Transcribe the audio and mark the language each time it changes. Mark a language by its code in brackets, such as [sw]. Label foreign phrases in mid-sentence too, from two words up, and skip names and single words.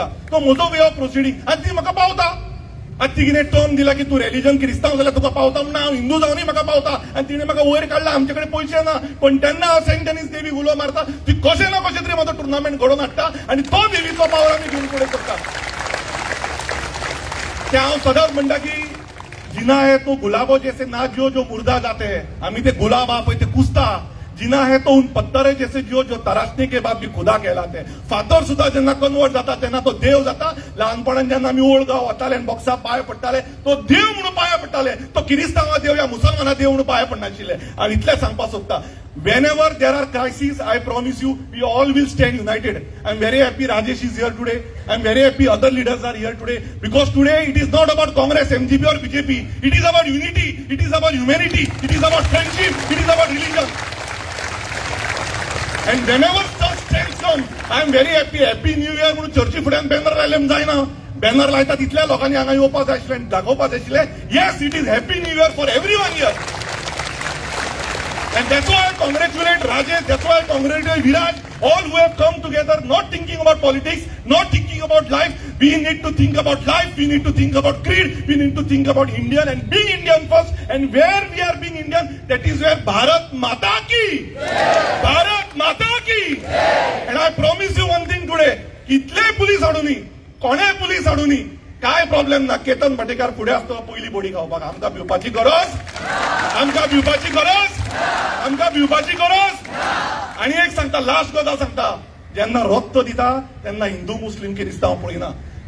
[kok] तो म्हजो [en] way of proceeding [kok] आनी ती म्हाका पावता. आज ती कितें टर्म दिला की तूं रिलिजन क्रिस्तांव जाल्यार तुका पावता म्हणून हांव हिंदू जावनय म्हाका पावता. आनी तिणें म्हाका वयर काडला. आमचे कडेन पयशे ना पण तेन्ना हांव सेंट एनीस देवीक उलो मारता. ती कशें ना कशें तरी म्हाजो टुर्नामेंट घडोवन हाडटा आनी तो देवीचो पावर आमी घेवन फुडें करता. ते हांव सदांच म्हणटा की [hi] जिना है तो गुलाबो जैसे ना जियो जो मुर्दा जाते हैं. [kok] आमी ते गुलाब आहा पळय ते कुसता. [hi] जिना है तो उन पत्थर जैसे जियो जो तरासने के बाद भी खुदा कहलाते. [kok] फातर सुद्धा जेन्ना कन्वर्ट जाता तेन्ना तो देव जाता. ल्हानपणान जेन्ना आमी ओल्ड गांव वताले आनी बॉक्सा पांय पडटाले तो देव म्हणून पांय पडटाले. तो किरिस्तांवा देव या मुसलमाना देव म्हणून पांय पडनाशिल्ले. हांव इतलें सांगपाक सोदता. [en] Whenever there are crises, I promise you, we all will stand united. I am very happy Rajesh is here today. I am very happy other leaders are here today. Because today it is not about Congress, MGP or BJP. It is about unity. It is about humanity. It is about friendship. It is about religion. And whenever such things come, I am very happy. Happy New Year [kok] म्हणून चर्ची फुड्यान बॅनर लायले जायना. बॅनर लायता तितल्या लोकांनी हांगा येवपाक जाय आशिल्लें दाखोवपाक जाय आशिल्लें. [en] Yes, it is Happy New Year for everyone here. And that's why I congratulate Rajesh, that's why I congratulate Viraj, all who have come together not thinking about politics, not thinking about life. We need to think about life, we need to think about creed, we need to think about Indian and being Indian first. And where we are being Indian, that is where [hi] भारत माता की, भारत माता की. [en] And I promise you one thing today, [kok] इतले पुलीस हाडूनी, कोणे पुलीस हाडूनी, काय प्रॉब्लेम ना. केतन भाटेकार फुडें आसता पयली बोडी खावपाक. आमकां भिवपाची गरज, आमकां भिवपाची गरज, आमकां भिवपाची गरज. आनी एक सांगता लास्ट गजाल सांगता. जेन्ना रक्त दिता तेन्ना हिंदू मुस्लीम क्रिस्तांव पळयना.